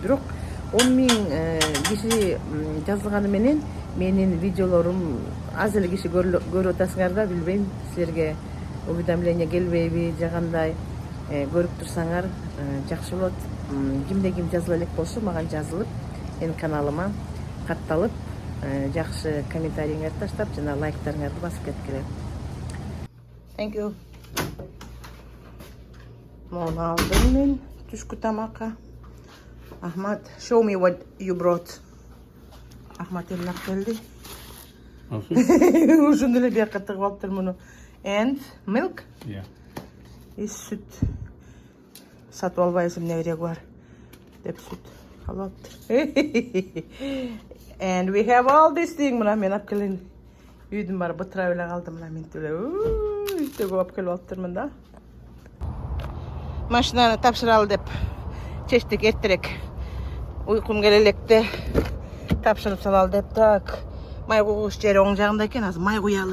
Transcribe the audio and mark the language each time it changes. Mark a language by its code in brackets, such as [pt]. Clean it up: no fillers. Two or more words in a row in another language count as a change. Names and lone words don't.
[ky] Бирок 10 миң киши жазылганы менен менин видеолорум аз эле киши көрүп атасыңар да, билбейм, силерге уведомление келбейби же кандай. Көрүп турсаңар жакшы болот. Кимде ким жазыла элек болсо мага жазылып, менин каналыма катталып, жакшы комментарийиңерди таштап, жана лайктарыңарды басып кеткиле. [en] Thank you. [ky] Мону алдым мен түшкү тамакка. Ахмат, [en] show me what you brought. [ky] Ахмат эле келди. Ушуну эле бияка тыгып алыптыр муну. [en] And milk? Yeah. [ky] И сүт. Сатып албайсың, эмне кереги бар деп сүт алып алыптыр. [en] And we have all this thing. [ky] Мына мен алып келген үйдүн баары бытырап эле калдым. Мына мен эле үйдө көп алып келип алыптырмын да. Машинаны тапшыралы деп чечтик эртерээк. Уйкум келе электе тапшырып салалы деп. Так, май куйгуч жери оң жагында экен, азыр май куялы.